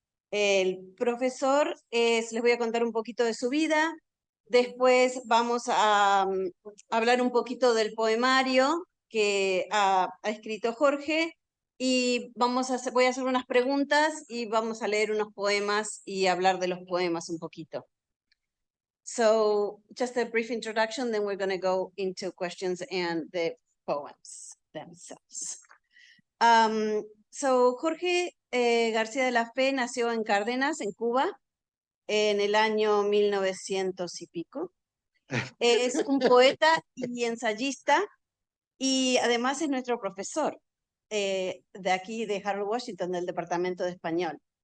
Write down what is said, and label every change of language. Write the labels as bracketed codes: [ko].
[es] El profesor les voy a contar un poquito de su vida, después vamos a hablar un poquito del poemario que ha escrito Jorge y voy a hacer unas preguntas y vamos a leer unos poemas y hablar de los poemas un poquito. [en] So, just a brief introduction, then we're going to go into questions and the poems themselves. [es] So, Jorge García de la Fe nació en Cárdenas, en Cuba, en el año 1900 y pico. Es un poeta y ensayista y además es nuestro profesor de aquí de Harold Washington, del Departamento de Español.